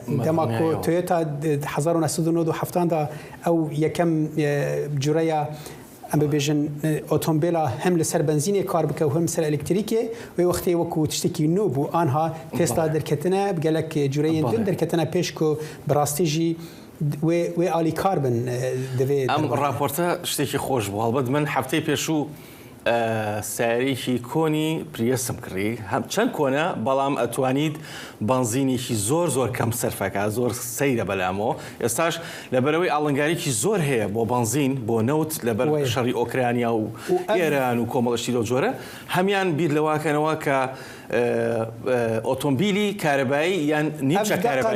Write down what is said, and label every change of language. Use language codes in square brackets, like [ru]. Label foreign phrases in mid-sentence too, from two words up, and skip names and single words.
[ku] Dema ku Toyota 1997 da ew yekem cureya em bibêjin otomobîla hem li ser benzînê kar bike û hem ser elektrîkê wê wextê wekû tiştekî nû bû anha Tesla derketine gelek cureyên din derketine pêş ku bi rastî jî wê alîkar bin divê. Em raporta ştekî xweş bû helbet min hefteyê pêşû [ckb] سیارێکی کۆنی پریسم کڕی چەند کۆنە بەڵام ئەتوانیت بنزینێکی زۆر کەم سەرفەکە زۆر سەیرە بەلامەوە ئێستاش لەبەرەوەی ئاڵنگاریکی زۆر هەیە بۆ بنزین بۆ نەوت لەبەر شەڕی ئۆکرانیا و ئێران و کۆمەڵشتی لەو جۆرە هەمان بیر لەواکەنەوە کە ئۆتۆمبیلی کارەبایی یان نیمچە کارەبایی